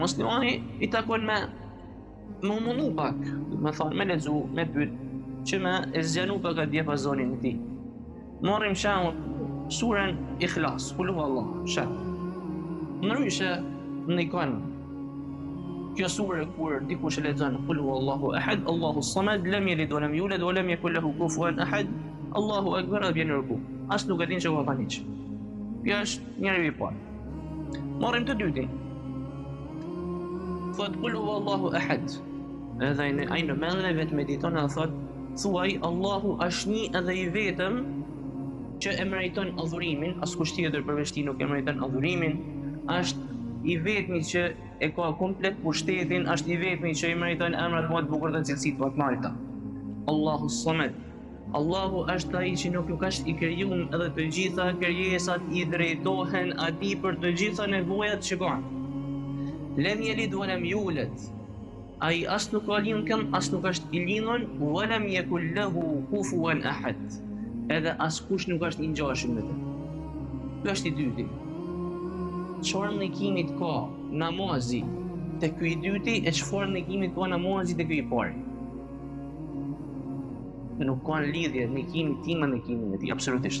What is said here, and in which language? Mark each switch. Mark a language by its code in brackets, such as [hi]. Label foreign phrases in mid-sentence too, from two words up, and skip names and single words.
[sq] Muslimani i takon me mundu pak, me thonë, me lexu, me pyet, që me e zgjanu pak atë diapazonin e tij. Marrim shembull surën Ikhlas, [ar] قل هو الله أحد. [sq] Ndryshe ndikon kjo sure kur dikush e lexon [ar] قل هو الله أحد الله الصمد لم يلد ولم يولد ولم يكن له كفوا أحد الله أكبر, [sq] dhe bjen ruku. As nuk e din çka ka thënë. Kjo është njëri i parë. Marrim të dytin. Thot [ar] قل هو الله أحد. [sq] Edhe ai në mendjen e vet mediton dhe thot, thuaj Allahu është një edhe i vetëm që e meriton adhurimin, askush tjetër përveç tij nuk e meriton adhurimin, është i vetmi që e ka komplet pushtetin, është i vetmi që i meriton emrat më të bukur dhe cilësitë më të larta. [ar] الله الصمد. [sq] Allahu është ai që nuk është i krijuar edhe të gjitha krijesat i drejtohen atij për të gjitha nevojat që kanë. [ar] لم يلد ولم يولد. [sq] Ai as nuk ka lindur, as nuk është i lindur, [ar] ولم يكن له كفوا أحد. [sq] Edhe askush nuk është i ngjashëm me të. Ky është i dyti. Çfarë ndikimit ka namazi te ky i dyti e çfarë ndikimit ka namazi te ky i parë? Nuk ka lidhje ndikimi tim me ndikimin e tij, absolutisht.